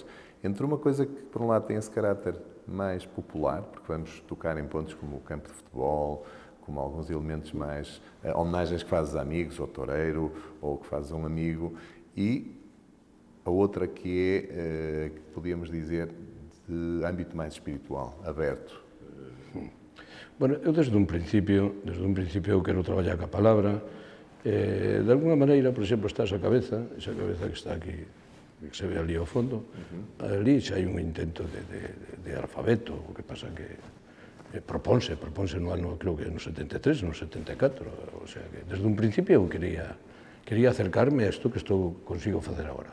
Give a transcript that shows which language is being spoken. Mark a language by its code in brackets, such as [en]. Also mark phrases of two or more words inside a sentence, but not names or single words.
[pt] Entre uma coisa que, por um lado, tem esse caráter mais popular, porque vamos tocar em pontos como o campo de futebol, como alguns elementos mais homenagens que fazes a amigos, ao toureiro, ou que fazes a um amigo, e a outra que é, que podíamos dizer, de âmbito mais espiritual, aberto. [gl] Bueno, eu desde un principio eu quero traballar ca palabra. De alguna maneira, por exemplo, está esa cabeza que está aquí, que se ve ali ao fondo, ali xa hai un intento de alfabeto, o que pasa que proponse no ano, creo que no 73, no 74, [es] o sea [gl] que desde un principio eu quería acercarme a isto que consigo facer agora.